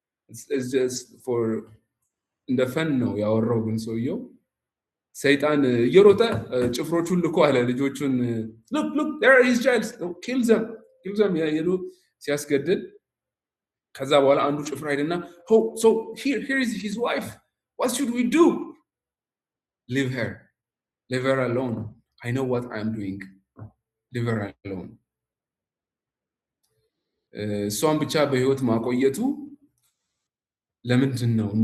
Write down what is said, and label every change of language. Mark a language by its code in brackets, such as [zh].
[en] it's just for [am] እንደ ፈን ነው ያወራው። ግን ሰውየው ሰይጣን እየሮጠ ጭፍሮቹን ልኮ አለ ልጆቹን [en] look there are his child kill them [am] ያየሉ ሲያስገድል ከዛ በኋላ አንዱ ጭፍራ ሄደና [en] so here is his wife, what should we do? Leave her alone, I know what I am doing, leave her alone. [am] እሷን ብቻ በህይወት ማቆየቱ ለምንድን ነው?